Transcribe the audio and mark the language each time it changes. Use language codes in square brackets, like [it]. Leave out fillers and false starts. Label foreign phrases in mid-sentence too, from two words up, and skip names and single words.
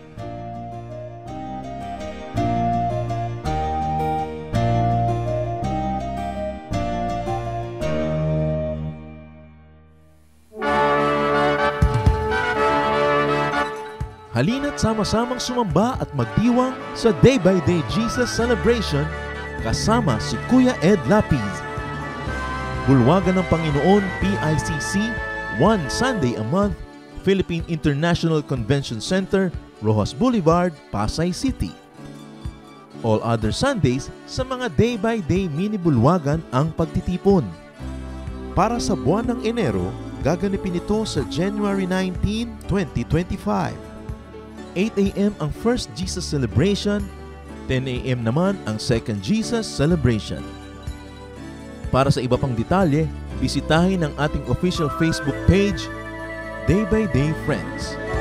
[tl] Halina't sama-samang sumamba at magdiwang sa Day by Day Jesus Celebration kasama si Kuya Ed Lapiz. Bulwagan ng Panginoon, PICC, [en] one Sunday a month, Philippine International Convention Center, Rojas Boulevard, Pasay City. All other Sundays [tl] sa mga day-by-day mini-bulwagan ang pagtitipon. Para sa buwan ng Enero, gaganapin ito sa January 19, 2025. 8 a.m. ang First Jesus Celebration, 10 a.m. naman ang Second Jesus Celebration. Para sa iba pang detalye, bisitahin ang ating [en] official Facebook page, [tl] Day by Day Friends.